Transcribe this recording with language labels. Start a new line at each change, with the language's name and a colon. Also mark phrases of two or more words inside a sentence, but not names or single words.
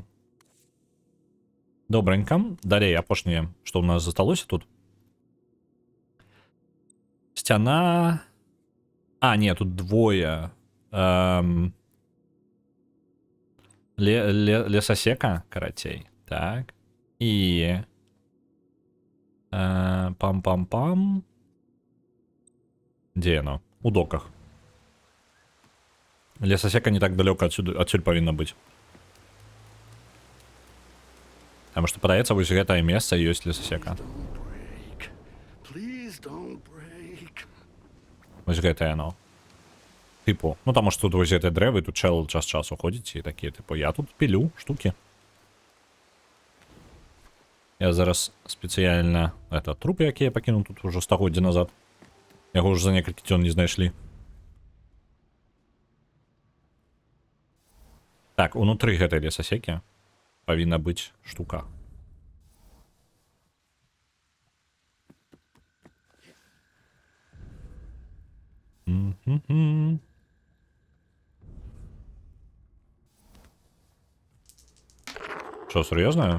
Belarusian: Добренько. Далей, апошняе, што ў нас засталося тут? Сцяна... А, не, тут двое. Лесасека, карацей. Так. І... Пам-пам-пам. Дзе яно? У доках. Лесасека не так далёка адсюль павінна быць. Таму што падаецца, вось гэтае месца ёсць лесасека. Вось гэтае яно. Типу, ну таму што тут вось гэтыя дрэвы, тут чэл час-часу ходзіць і такія, типу, я тут пілю штукі. Я зараз спецыяльна это труп, які я пакінуў тут ужо стагоддзя назад. Яго ўжо за некалькі дзён не знайшлі. Так, унутры гэтай лесасекі павінна быць штука.
Ukrainian: Що, серйозно?